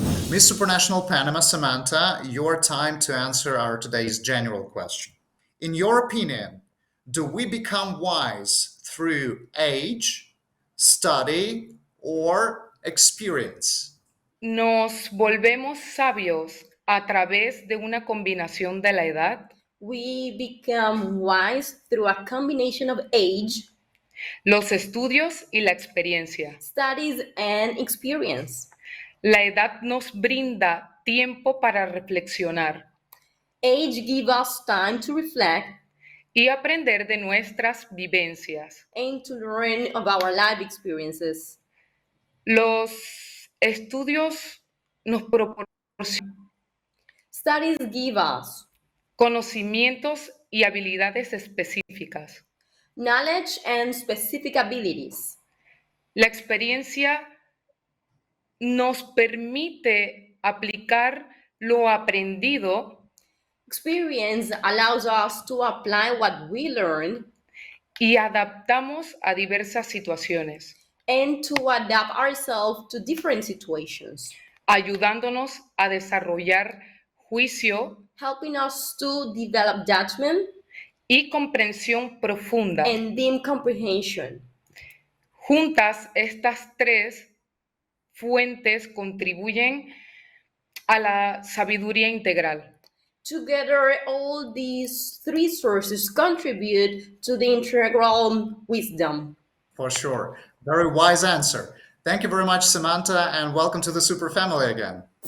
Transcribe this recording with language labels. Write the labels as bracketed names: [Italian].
[English] Miss Supranational Panama, Samantha, your time to answer our today's general question. In your opinion, do we become wise through age, study, or experience? [Spanish] ¿Nos volvemos sabios a través de una combinación de la edad, [English] We become wise through a combination of age, [Spanish] los estudios y la experiencia? [English] studies, and experience? [Spanish] La edad nos brinda tiempo para reflexionar [English] Age gives us time to reflect [Spanish] y aprender de nuestras vivencias. [English] and to learn of our life experiences. [Spanish] Los estudios nos proporcionan [English] Studies give us [Spanish] conocimientos y habilidades específicas. [English] knowledge and specific abilities. [Spanish] La experiencia nos permite aplicar lo aprendido [English] Experience allows us to apply what we learn [Spanish] y adaptamos a diversas situaciones. [English] and to adapt ourselves to different situations, [Spanish] ayudándonos a desarrollar juicio [English] helping us to develop judgment [Spanish] y comprensión profunda. [English] and deep comprehension. [Spanish] Juntas, estas tres fuentes contribuyen a la sabiduría integral. [English] Together, all these three sources contribute to the integral wisdom. For sure. Very wise answer. Thank you very much, Samantha, and welcome to the Super family again.